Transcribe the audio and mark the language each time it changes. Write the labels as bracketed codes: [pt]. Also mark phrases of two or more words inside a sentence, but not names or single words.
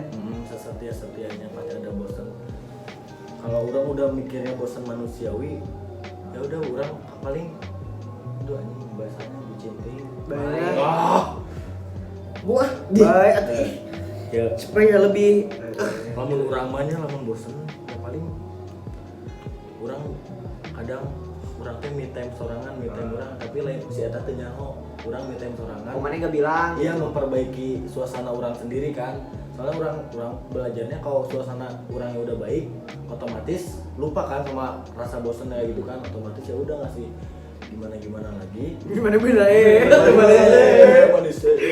[id] Sesetia-setianya pasti ada bosan. Kalau orang udah mikirnya bosan manusiawi, ya udah orang paling itu anjing bahasanya bucin ting. Banyak. Buah Baik atuh. ya Supaya lebih [su] lamun urang mah nya lamun bosen ya paling urang kadang urang teh [en] me time [su] sorangan [en] me time [su] urang tapi lain si eta teh nyaho urang [en] me time [su] sorangan [id] Kok mana enggak bilang? iya memperbaiki suasana urang sendiri kan soalnya urang belajarnya kalau suasana urangnya udah baik otomatis lupa kan sama rasa bosennya gitu kan otomatis ya udah ngasih gimana lagi gimana manusia